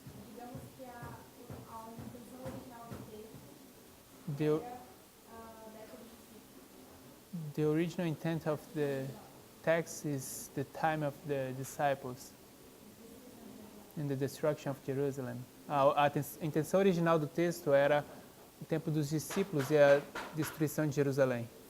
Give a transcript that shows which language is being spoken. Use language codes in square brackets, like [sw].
[pt] digamos que a intenção original do texto [en] the, [pt] era da época dos discípulos. [en] the original intent of the text is the time of the disciples in the destruction of Jerusalem. [pt] A intenção original do texto era o tempo dos discípulos e a destruição de Jerusalém.